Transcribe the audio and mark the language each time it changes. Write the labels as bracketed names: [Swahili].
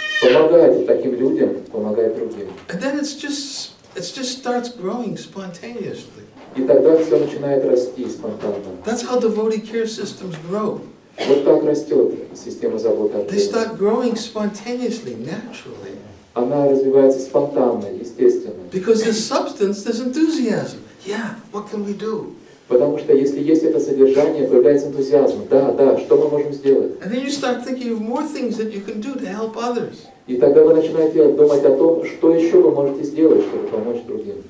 [Russian] Помогать таким людям, помогать другим. [English] And then it just starts growing spontaneously. [Russian] И тогда все начинает расти спонтанно. [English] That's how devotee care systems grow. [Russian] Вот так растет система заботы о [English] They [Russian] преданных. [English] start growing spontaneously, naturally. [Russian] Она развивается спонтанно, естественно. [English] Because there's substance, there's enthusiasm. Yeah, what can we do? [Russian] Потому что если есть это содержание, появляется энтузиазм. Да, что мы можем сделать? [English] And then you start thinking of more things that you can do to help others. [Russian] И тогда вы начинаете думать о том, что еще вы можете сделать, чтобы помочь другим.